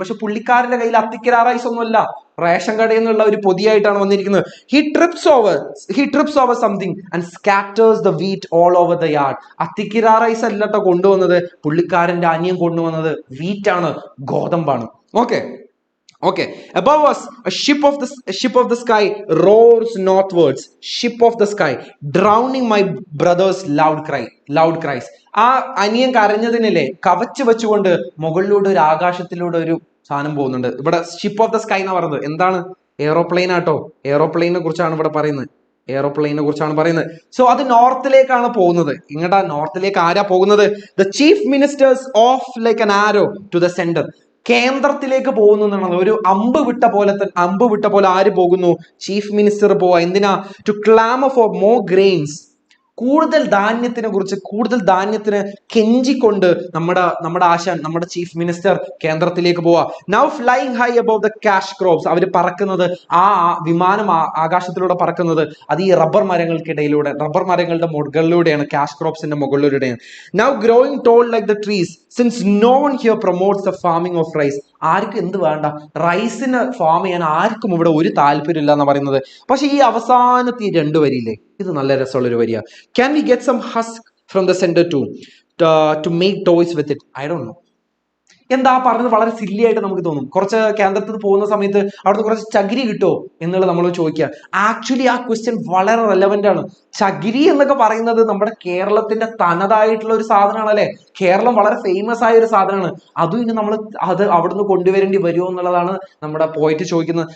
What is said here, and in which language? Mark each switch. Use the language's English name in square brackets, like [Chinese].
[Malayalam] പക്ഷെ പുള്ളിക്കാരന്റെ കയ്യിൽ അത്തിക്കിര റൈസ് ഒന്നുമല്ല, റേഷൻ കടയിൽ നിന്നുള്ള ഒരു പൊതിയായിട്ടാണ് വന്നിരിക്കുന്നത്. [English] He trips over something and scatters the wheat all over the yard. [Malayalam] അത്തിക്കിര rice അല്ലട്ടോ കൊണ്ടുവന്നത്, പുള്ളിക്കാരന്റെ അനിയൻ കൊണ്ടുവന്നത് വീറ്റാണ്, ഗോതമ്പാണ്. [English] Okay. Above us, a ship of the sky roars northwards. Ship of the sky, drowning my brother's loud cries. [Malayalam] ആ അനിയൻ കരഞ്ഞതിനല്ലേ കവച്ച് വെച്ചുകൊണ്ട് മുകളിലൂടെ ഒരു ആകാശത്തിലൂടെ ഒരു സാധനം പോകുന്നുണ്ട്. ഇവിടെ ഷിപ്പ് ഓഫ് ദ സ്കൈ എന്ന് പറയുന്നത് എന്താണ്? എയ്റോപ്ലെയിൻ ആട്ടോ, എയ്റോപ്ലെയിനെ കുറിച്ചാണ് ഇവിടെ പറയുന്നത്, എയ്റോപ്ലെയിനെ കുറിച്ചാണ് പറയുന്നത്. സോ അത് നോർത്തിലേക്കാണ് പോകുന്നത്. ഇങ്ങോട്ടാ നോർത്തിലേക്ക് ആരാ പോകുന്നത്? [English] The chief ministers of like an arrow to the centre. [Malayalam] കേന്ദ്രത്തിലേക്ക് പോകുന്നു എന്നുള്ളത് ഒരു അമ്പ് വിട്ട പോലെ ആര് പോകുന്നു? ചീഫ് മിനിസ്റ്റർ പോവാ. എന്തിനാ? [English] To clamour for more grains. [Malayalam] കൂടുതൽ ധാന്യത്തിന് കെഞ്ചിക്കൊണ്ട് നമ്മുടെ ആശാൻ, നമ്മുടെ ചീഫ് മിനിസ്റ്റർ കേന്ദ്രത്തിലേക്ക് പോവാ. [English] Now flying high above the cash crops. [Malayalam] അവർ പറക്കുന്നത്, ആ വിമാനം ആകാശത്തിലൂടെ പറക്കുന്നത് അത് ഈ റബ്ബർ മരങ്ങളുടെ മുകളിലൂടെയാണ്, cash ക്രോപ്സിന്റെ മുകളിലൂടെയാണ്. [English] Now growing tall like the trees since no one here promotes the farming of rice. [Malayalam] ആർക്കും എന്ത് വേണ്ട? റൈസിന് ഫാം ചെയ്യാൻ ആർക്കും ഇവിടെ ഒരു താല്പര്യമില്ല എന്ന് പറയുന്നത്. പക്ഷെ ഈ അവസാനത്തെ 2 വരിയില്ലേ, ഇത് നല്ല രസമുള്ളൊരു വരിയാ. [English] Can we get some husk from the center to make toys with it? I don't know. [Malayalam] എന്താ പറഞ്ഞത്? വളരെ സില്ലി ആയിട്ട് നമുക്ക് തോന്നും. കുറച്ച് കേന്ദ്രത്തിൽ പോകുന്ന സമയത്ത് അവിടുന്ന് കുറച്ച് ചകിരി കിട്ടുമോ എന്നുള്ളത് നമ്മൾ ചോദിക്കുക. ആക്ച്വലി ആ ക്വസ്റ്റ്യൻ വളരെ റെലവെന്റ് ആണ്. ചകിരി എന്നൊക്കെ പറയുന്നത് നമ്മുടെ കേരളത്തിന്റെ തനതായിട്ടുള്ള ഒരു സാധനമാണ് അല്ലെ. കേരളം വളരെ ഫേമസ് ആയ ഒരു സാധനമാണ്. അതും ഇനി നമ്മൾ അത് അവിടുന്ന് കൊണ്ടുവരേണ്ടി വരുമോ എന്നുള്ളതാണ് നമ്മുടെ പോയിട്ട് ചോദിക്കുന്നത്.